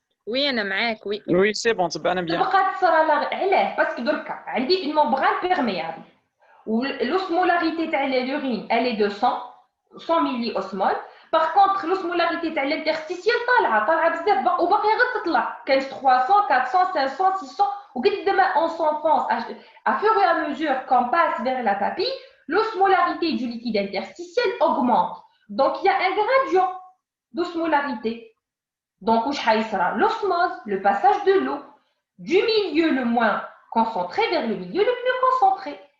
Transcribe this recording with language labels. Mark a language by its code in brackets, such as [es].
[ar] Oui, أنا معاك, oui. [fr] Oui, c'est bon, تبعنا bien. [ar] تبقى تصرى علاه؟ باسكو دركا عندي [fr] une membrane perméable. L'osmolarité تاع l'urine, elle est de 100 milliosmoles. [ar] Par contre, l'osmolarité تاع l'interstitiel طالعه بزاف وباقي غير تطلع. [fr] كاين 300, 400, 500, 600 وقد ما on s'enfonce à fur et à mesure qu'on passe vers la papille, l'osmolarité du liquide interstitiel augmente. Donc, il y a un gradient d'osmolarité. Donc, l'osmose, le passage de l'eau du milieu le moins concentré vers le milieu le plus concentré.